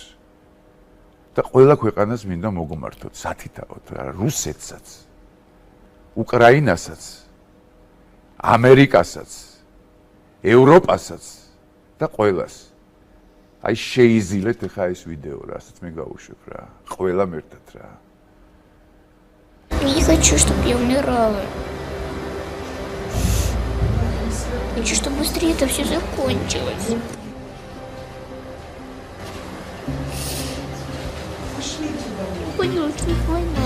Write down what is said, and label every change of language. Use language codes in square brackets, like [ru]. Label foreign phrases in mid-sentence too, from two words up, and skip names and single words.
[ka] და ყველა ქვეყანას მინდა მოგმართოთ, სათითაოდ რა, რუსეთსაც, უკრაინასაც, ამერიკასაც, ევროპასაც და ყველას. აი შეიზილეთ ახლა ეს ვიდეო, რასაც მე გავუშვებ რა, ყველამ ერთად რა. [ru] Не хочу, чтобы я умирала. Хочу, чтобы быстрее это все закончилось. Поняла, что война.